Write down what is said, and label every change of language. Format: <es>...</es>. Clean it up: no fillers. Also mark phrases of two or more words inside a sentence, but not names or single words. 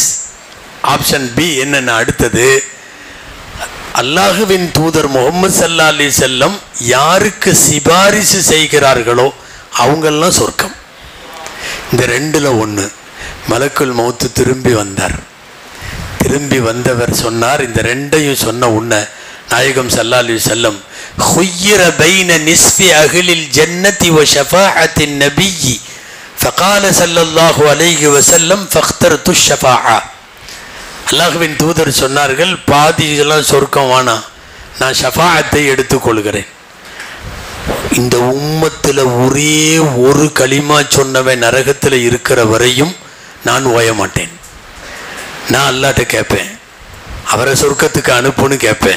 <ta>ஆப்ஷன் பி என்னென்ன, அடுத்தது அல்லாஹுவின் தூதர் முகமது</ta> <ar>صلى الله عليه وسلم</ar> <ta>யாருக்கு சிபாரிசு செய்கிறார்களோ அவங்கெல்லாம் சொர்க்கம். இந்த ரெண்டுல ஒன்று. மலக்குல் மௌத்து திரும்பி வந்தார். திரும்பி வந்தவர் சொன்னார், இந்த ரெண்டையும் சொன்ன உன்ன நாயகம்</ta> <ar>صلى الله عليه وسلم خُيِّرَ بَيْنَ نِصْفِ أَهْلِ الْجَنَّةِ وَشَفَاعَةِ النَّبِيِّ فَقَالَ صلى الله عليه وسلم فاخترت الشفاعة.</ar> <ta>அல்லாஹ்வின் தூதர் சொன்னார்கள், பாதியெல்லாம் சொர்க்கம் வானா, நான் ஷஃபாஅத்தை எடுத்துக்கொள்கிறேன். இந்த உம்மத்தில் ஒரே ஒரு களிமா சொன்னவன் நரகத்தில் இருக்கிற வரையும் நான் ஓய மாட்டேன். நான் அல்லாஹ்ட்ட கேட்பேன், அவரை சொர்க்கத்துக்கு அனுப்புன்னு கேட்பேன்.</ta>